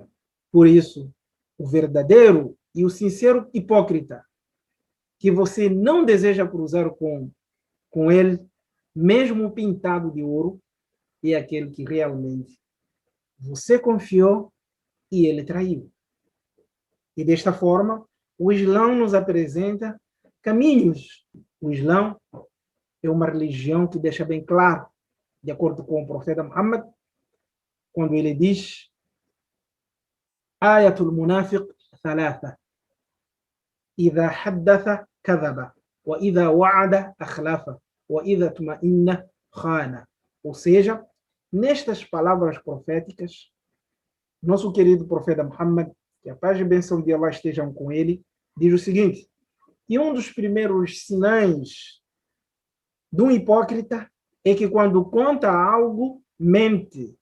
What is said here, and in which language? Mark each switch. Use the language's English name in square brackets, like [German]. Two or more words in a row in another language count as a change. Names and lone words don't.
[Portuguese] Por isso, o verdadeiro e o sincero hipócrita, que você não deseja cruzar com ele, mesmo pintado de ouro, é aquele que realmente você confiou e ele traiu. E desta forma, o Islã nos apresenta caminhos. O Islã é uma religião que deixa bem claro, de acordo com o profeta Muhammad, quando ele diz: [Arabic] آية المنافق ثلاثة. إذا حدث كذب وإذا وعد أخلف وإذا اطمئن خان. [Portuguese] Ou seja, nestas palavras proféticas, nosso querido profeta Muhammad, que a paz e a bênção de Allah estejam com ele, diz o seguinte: e um dos primeiros sinais de um hipócrita é que quando conta algo, mente.